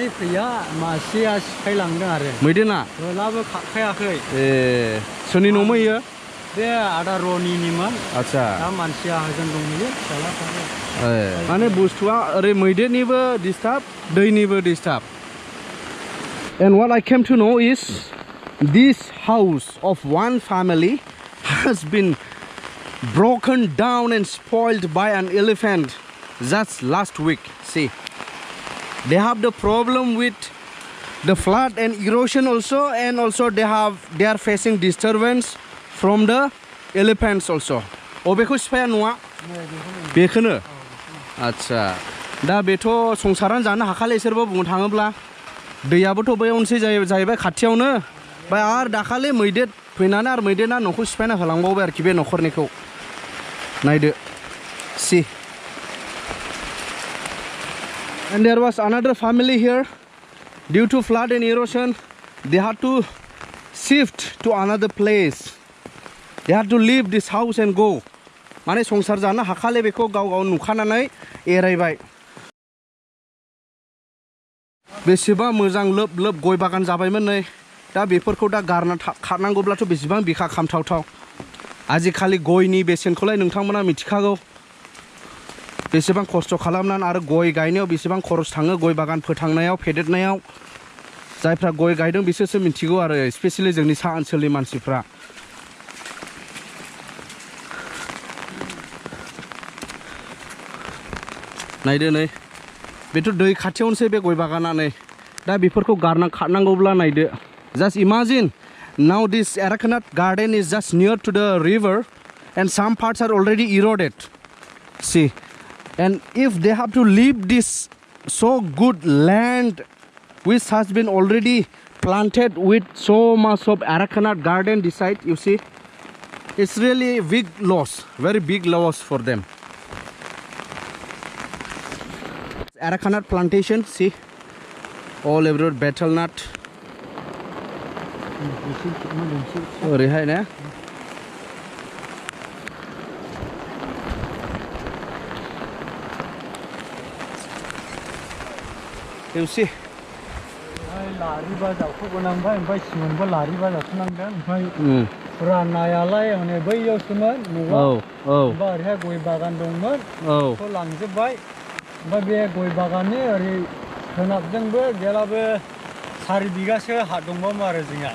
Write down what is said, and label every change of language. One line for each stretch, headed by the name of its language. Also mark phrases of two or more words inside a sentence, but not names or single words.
Bodo: फैया मासेया सिफायलांदों आरो मैदेरा होलाबो खारखायाखै ए सोरनि न'मोन इयो बे आदा रनिनिमोन आच्छा दा मानसिया हजों दंमोन फिसालाफ्राबो माने बुस्थुआ ओरै मैदेरनिबो डिस्टार्ब दैनिबो डिस्टार्ब
English: and what I came to know is this house of one family has been broken down and spoiled by an elephant just last week. See, they have the problem with the flood and erosion also, and also they are facing disturbance from the elephants also.
Bodo: Obeko spaya nuwa bekono आच्छा दा बेथ' संसारानो जानो हाखाले इसोरबो बुंनो थाङोब्ला दैयाबोथ' बैयावनोसै जाहैबाय खाथियावनो ओमफ्राय आरो दाखालि मैदेर फैनानै आरो मैदेरा न'खौ सिफायना होलांबावबाय आरोखि बे न'खरनिखौ नायदो see.
English: And there was another family here. Due to flood and erosion, they had to shift to another place. They had to leave this house and go.
Bodo: माने संसार जानो हाखाले बेखौ गाव गाव नुखानानै एरायबाय बेसेबा मोजां लोब लोब गय बागान जाबायमोन नै दा बेफोरखौ दा गारना खारनांगौब्लाथ' बेसेबां बिखा खामथावथाव आजिखालि गयनि बेसेनखौलाय नोंथांमोना मिथिखागौ बेसेबां खस्थ' खालामनानै आरो गय गायनायाव बेसेबां खरस थाङो गय बागान फोथांनायाव फेदेरनायाव जायफ्रा गय गायदों बिसोरसो मिथिगौ आरो स्पेसियेलि जोंनि सा ओनसोलनि मानसिफ्रा नायदो नै बेथ' दै खाथियावनोसै बे गय बागाना नै दा बेफोरखौ गारना खारनांगौब्ला नायदो
English: just imagine now this Arakanat garden is just near to the river and some parts are already eroded see and if they have to leave this so good land which has been already planted with so much of Arakanat garden this side you see it's really a big loss very big loss for them Arakanat plantation see all everywhere betel nut
Bodo: ओरैहाय ना एवसि लारि बाजावखौ गोनांबाय ओमफ्राय सिमोनबो लारि बाजावखौ नांदों ओमफ्राय राननायालाय माने बैयावसोमोन न'आव ओमफ्राय ओरैहाय गय बागान दंमोन बेखौ लांजोबबाय ओमफ्राय बे गय बागाननि ओरै सोनाबजोंबो जेलाबो 4 बिगासो हा दंबावोमोन आरो जोंहा